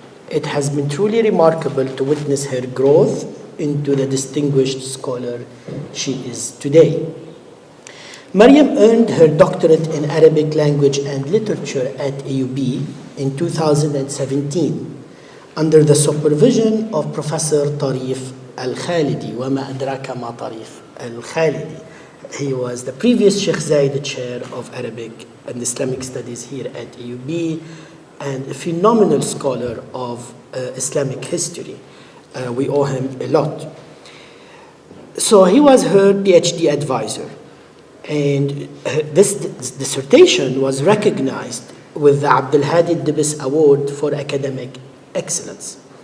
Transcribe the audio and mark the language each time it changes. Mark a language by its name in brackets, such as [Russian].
[English] It has been truly remarkable to witness her growth into the distinguished scholar she is today. Mariam earned her doctorate in Arabic language and literature at AUB in 2017 under the supervision of Professor Tarif Al-Khalidi. [Arabic] وَمَا أَدْرَاكَ مَا طَرِيف Al-Khalidi. [English] He was the previous Sheikh Zayed Chair of Arabic and Islamic Studies here at AUB and a phenomenal scholar of Islamic history. We owe him a lot. So he was her PhD advisor, and this dissertation was recognized with the Abdul Hadi Dibis Award for Academic Excellence.